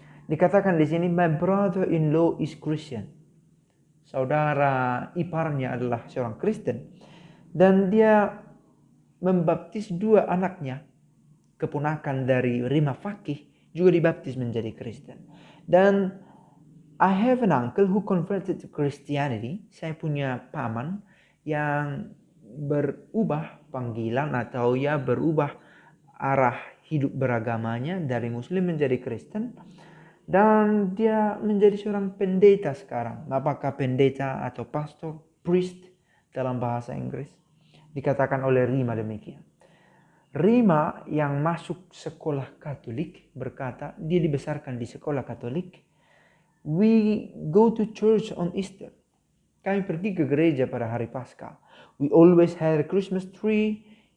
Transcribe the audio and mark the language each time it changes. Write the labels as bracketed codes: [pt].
[id] Dikatakan di sini, [en] my brother-in-law is Christian. [id] Saudara iparnya adalah seorang Kristen. Dan dia membaptis dua anaknya, keponakan dari Rima Fakih, juga dibaptis menjadi Kristen. [en] Dan I have an uncle who converted to Christianity. [id] Saya punya paman yang berubah panggilan atau ya berubah arah hidup beragamanya dari Muslim menjadi Kristen. Dan dia menjadi seorang pendeta sekarang. Apakah pendeta atau pastor, priest dalam bahasa Inggris. Dikatakan oleh Rima demikian. Rima yang masuk sekolah Katolik berkata, dia dibesarkan di sekolah Katolik. [en] We go to church on Easter. [id] Kami pergi ke gereja pada hari Paskah. [en] We always had a Christmas tree.